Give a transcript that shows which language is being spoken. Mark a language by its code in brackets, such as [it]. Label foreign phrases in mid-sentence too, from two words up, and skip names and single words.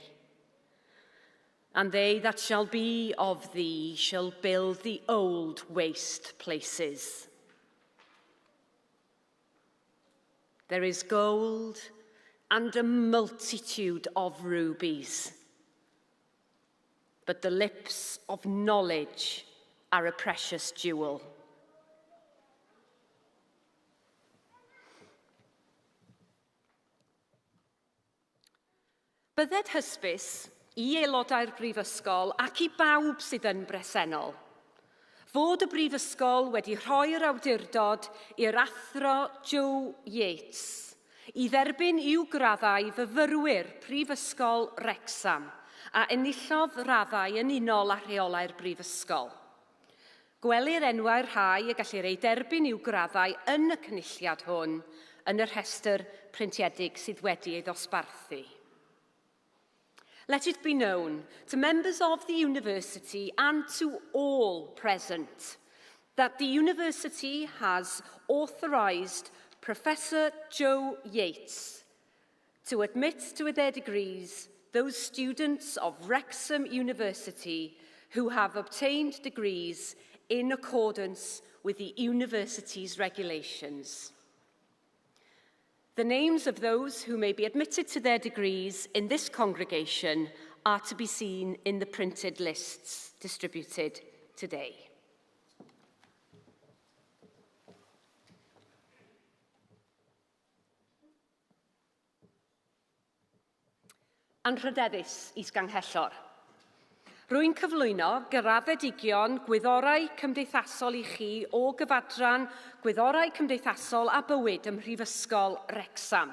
[en] And they that shall be of thee shall build the old waste places. There is gold and a multitude of rubies, but the lips of knowledge are a precious jewel. [cy] Bydded hysbys i aelodau'r Brifysgol ac i bawb sydd yn bresennol fod y Brifysgol wedi rhoi'r awdurdod i'r athro Joe Yates i dderbyn i'w graddau fyfyrwyr Prifysgol Wrecsam a enillodd raddau yn unol â rheolau'r Brifysgol. Gwelir enwau'r rhai y gallir ei derbyn i'w graddau yn y cynulliad hwn yn y rhestr preintiedig sydd wedi ei ddosbarthu. [en] Let it be known to members of the university and to all present that the university has authorised Professor Joe Yates to admit to their degrees those students of Wrexham University who have obtained degrees in accordance with the university's regulations. The names of those who may be admitted to their degrees in this congregation are to be seen in the printed lists distributed today. [cy] Anrhydeddus Is-Ganghellor. Rwy'n cyflwyno graddedigion gwyddorau cymdeithasol I chi o gyfadran gwyddorau cymdeithasol a bywyd ym Mhrifysgol Wrecsam.